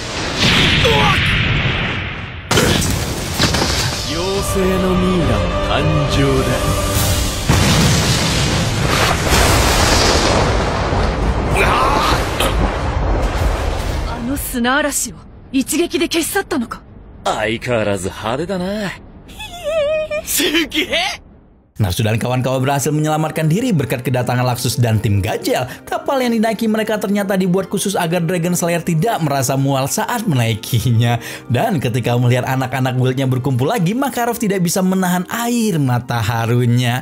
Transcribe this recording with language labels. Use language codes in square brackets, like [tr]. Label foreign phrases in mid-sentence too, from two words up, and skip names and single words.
[ja] 妖精のミイラの誕生だ。あの砂嵐を一撃で消し去ったのか。相変わらず派手だな。すげえ。 [id] Natsu dan kawan-kawan berhasil menyelamatkan diri berkat kedatangan Laxus dan tim Gajel. Kapal yang dinaiki mereka ternyata dibuat khusus agar Dragon Slayer tidak merasa mual saat menaikinya. Dan ketika melihat anak-anak guildnya berkumpul lagi, Makarov tidak bisa menahan air mata harunya.